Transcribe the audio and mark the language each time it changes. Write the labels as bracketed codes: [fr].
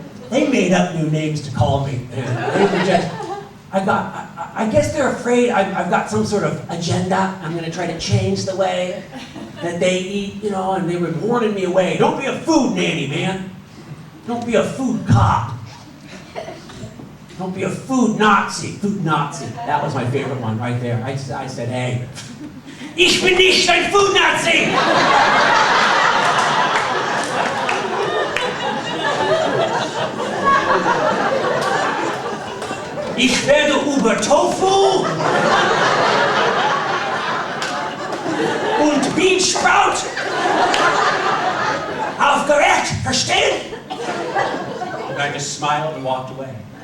[en] They made up new names to call me. They were just, I guess they're afraid I've got some sort of agenda. I'm going to try to change the way that they eat, you know, and they were warning me away. Don't be a food nanny, man. Don't be a food cop. Don't be a food Nazi. Food Nazi. That was my favorite one right there. I said, hey, [de] ich bin nicht ein Food Nazi! Ich werde über Tofu und Bean Sprout aufgeregt, verstehen? [en] And I just smiled and walked away.